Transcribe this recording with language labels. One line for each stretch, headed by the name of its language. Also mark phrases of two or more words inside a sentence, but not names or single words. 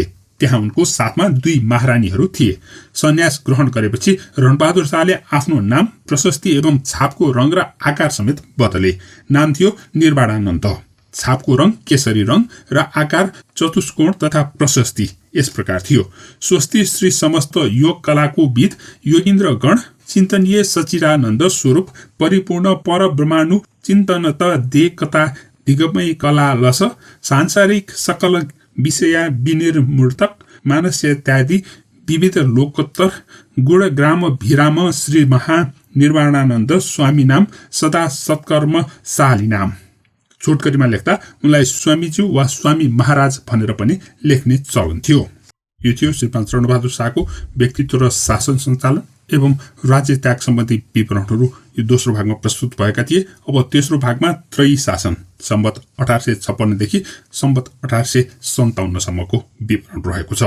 Nepali: त्यहाँ उनको साथमा 2 महारानीहरू थिए। सन्यास ग्रहण गरेपछि रणबहादुर शाहले आफ्नो नाम, प्रशस्ति एवं छापको रङ र आकार समेत बदले। नाम थियो निर्वाणानन्द, छापको रङ केसरी रङ र आकार चतुष्कोण तथा प्रशस्ति यस प्रकार थियो।
Sanskrit: स्वस्ति श्री समस्त योग कलाको विद योगीन्द्र गण चिन्तनीय सचिदानन्द स्वरूप परिपूर्ण पर ब्रह्माणु चिन्तनत देकता दिगमय कला लस सांसारिक सकल विषया विनिर्मूर्तक मानस्यत्यादि विविध लोकोत्तर गुणग्राम भिराम श्री महा निर्वाणानन्द स्वामी नाम सदा सत्कर्म शाली नाम।
Nepali: छोटकरीमा लेख्दा उनलाई स्वामीज्यू वा स्वामी महाराज भनेर पनि लेख्ने चलन थियो। यो थियो श्री 5 रणबहादुर शाहको व्यक्तित्व र शासन सञ्चालन एवं राज्य त्याग सम्बन्धी विवरणहरू यो दोस्रो भागमा प्रस्तुत भएका थिए। अब तेस्रो भागमा त्रयी शासन सम्वत 1856 देखि सम्वत 1857 सम्मको विवरण रहेको छ।